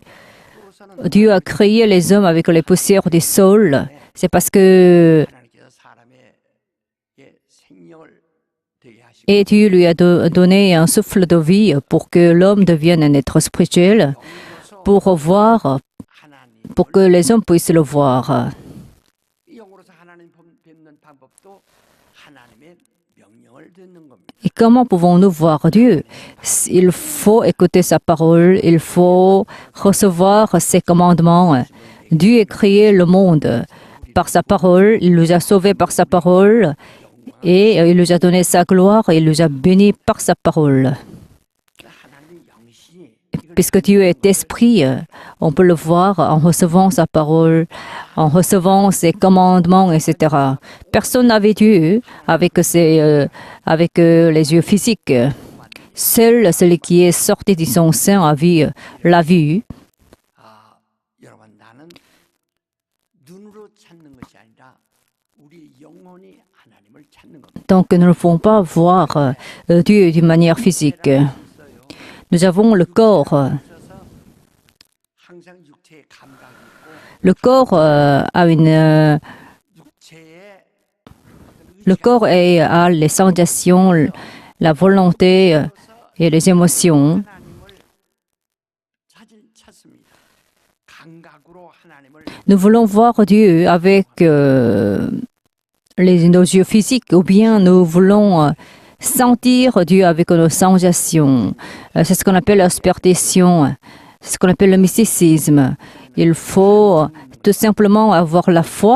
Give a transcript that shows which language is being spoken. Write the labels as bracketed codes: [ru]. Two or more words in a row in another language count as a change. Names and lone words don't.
[ko] 으로서는 [fr] Dieu a créé les hommes avec les poussières du sol. C'est parce que [ko] 하나님께서 사람의 생명을 되게 하시고 [fr] et Dieu lui a donné un souffle de vie pour que l'homme devienne un être spirituel, [ko] 영으로서 [fr] pour voir, [ko] 하나님 [fr] pour que les hommes puissent le voir. [ko] 영으로서 하나님 뵙는 방법도 하나님의 명령을 듣는 겁니다. [fr] Et comment pouvons-nous voir Dieu? Il faut écouter sa parole, il faut recevoir ses commandements. Dieu a créé le monde par sa parole, il nous a sauvés par sa parole et il nous a donné sa gloire et il nous a bénis par sa parole. [ko] 하나님의 영이시니 [fr] Puisque Dieu est esprit, on peut le voir en recevant sa parole, en recevant ses commandements, etc. Personne n'a vu Dieu avec les yeux physiques. Seul celui qui est sorti de son sein l'a vu. [ko] 여러분 나는 눈으로 찾는 것이 아니라 우리 영혼이 하나님을 찾는 겁니다. [fr] Donc nous ne pouvons pas voir Dieu d'une manière physique. Nous avons le corps. [ko] 있어서 항상 육체의 감각이 있고 [fr] Le corps a une... [ko] 육체의 [fr] Le corps a les sensations, la volonté et les émotions. [ko] 하나님을 찾습니다. 감각으로 하나님을 [fr] Nous voulons voir Dieu avec nos yeux physiques ou bien nous voulons sentir Dieu avec nos sensations. C'est ce qu'on appelle la superstition, c'est ce qu'on appelle le mysticisme. Il faut tout simplement avoir la foi.